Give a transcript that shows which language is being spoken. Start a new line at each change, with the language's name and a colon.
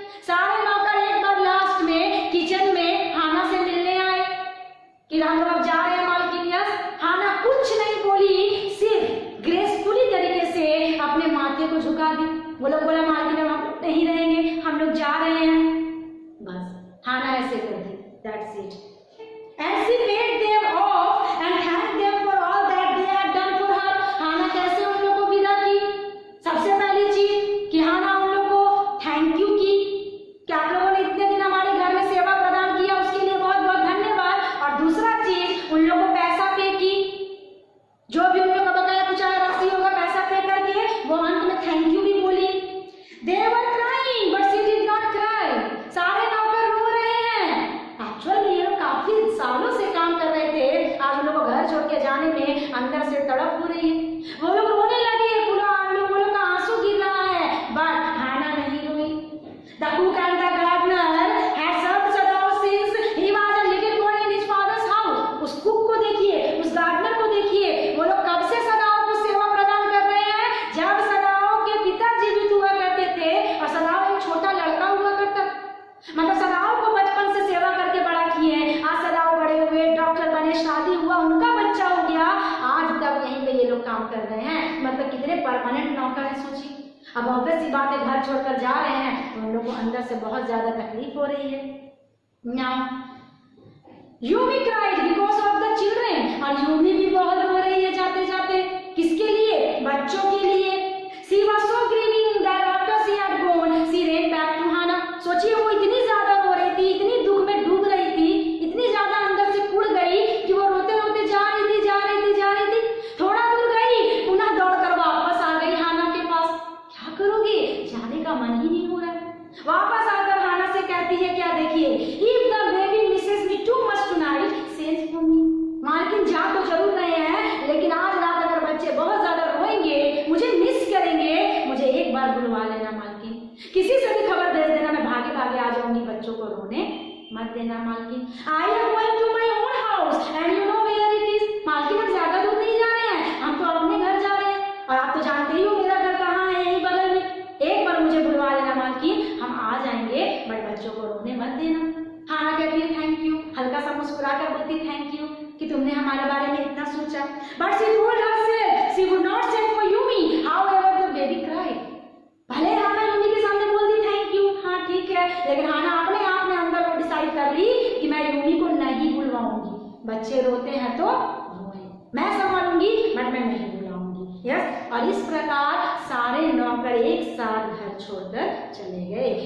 Hindi: सारे नौकर एक बार लास्ट में किचन में हाना से मिलने आए कि हम लोग अब जा रहे हैं मालकिन। यस, हाना कुछ नहीं बोली, सिर्फ ग्रेसफुली तरीके से अपने माथे को झुका दी। वो लोग बोला मालकिन हम लोग नहीं रहेंगे, हम लोग जा रहे हैं। बस हाना ऐसे कर दी,
English: That's it. And she paid them off and thanked them for all that they had done for her.
Hindi: हाना कैसे उन लोगों को विदा की? सबसे पहली चीज कि हाना उन लोगों को थैंक यू की कि आप लोगों ने इतने दिन हमारे घर में सेवा प्रदान किया, उसके लिए बहुत बहुत धन्यवाद। और दूसरा चीज उन लोगों को पैसा पे की, जो भी उन लोगों का बकाया कुछ राशि होगा पैसा पे करके वो अंत में थैंक यू भी बोली।
English: They were crying but she did not cry.
Hindi: सारे नौकर रो रहे हैं। एक्चुअली ये लोग काफी सालों से काम कर रहे थे, आज उन लोगों को घर छोड़ के जाने में अंदर से तड़प हो रही है। वो लोग रोने लगे, वो लोग का आंसू गिर रहा है, बट हाना नहीं रोई।
English: The cook and the gardener had served Sadao since he was a little boy in his father's house.
Hindi: उस कुक को देखिए, उस गार्डनर को देखिए, वो लोग कब से सदाओ को सेवा प्रदान कर रहे हैं? जब सदाओ के पिता जीवित हुआ करते थे और सदाओ एक छोटा लड़का हुआ करता, मतलब सदाओ को बचपन से सेवा करके बड़ा किए। आज सदाओ बड़े हुए, डॉक्टर बने, शादी हुआ, उनका बच्चा हो गया, आज तक यहीं पे ये लोग काम कर रहे हैं। मतलब कितने परमानेंट नौकर है सोचिए। अब ऑब्वियस सी बात है, घर छोड़कर जा रहे हैं तो उन लोगों को अंदर से बहुत ज्यादा तकलीफ हो रही है।
English: Now, Yumi cried because of the children,
Hindi: और यूमी भी बहुत रो रही है जाते जाते। किसके लिए? बच्चों के लिए।
English: She was so grieving that after she had gone, she ran back to Hana.
Hindi: सोचिए वो इतनी ज्यादा रो रही थी, इतनी दुख में डूब रही थी, इतनी ज्यादा अंदर से कुड़ गई कि वो रोते रोते जा रही थी। थोड़ा दूर गई, पुनः दौड़कर वापस आ गई हाना के पास। क्या करोगे? जाने का मन ही नहीं हो रहा है। वापस आकर हाना से कहती है क्या?
English: देखिए, if the baby misses me too much tonight, send for me.
Hindi: मालकिन जा तो जरूर रहे हैं, लेकिन आज रात अगर बच्चे बहुत ज्यादा रोएंगे, मुझे मिस करेंगे, मुझे एक बार बुलवा लेना मालकिन। किसी से भी खबर भेज देना, मैं भागे भागे आ जाऊंगी, बच्चों को रोने मत देना मालकिन।
English: I am going to my own house and you know where it is.
Hindi: मालकिन अब ज्यादा दूर नहीं जा रहे हैं, हम तो अपने घर जा रहे हैं और आप तो जानते ही हो मेरा घर कहाँ है, यहीं बगल में। एक बार मुझे बुलवा लेना मालकिन, हम आ जाएंगे, बट बच्चों को रोने मत देना। हाना कहती है थैंक यू, हल्का सा मुस्कुरा कर बोलती थैंक यू कि तुमने हमारे बारे में इतना सोचा।
English: But she told herself she would not send for Yumi, however the baby cried.
Hindi: भले हाना यूमी के सामने बोल दी थैंक यू, हाँ ठीक है, लेकिन हाना अपने आप में अंदर वो डिसाइड कर ली कि मैं यूमी को नहीं बुलवाऊंगी। बच्चे रोते हैं तो रोए, मैं संभालूंगी, बट मैं नहीं बुलाऊंगी। यस, और इस प्रकार सारे नौकर एक साथ घर छोड़कर चले गए।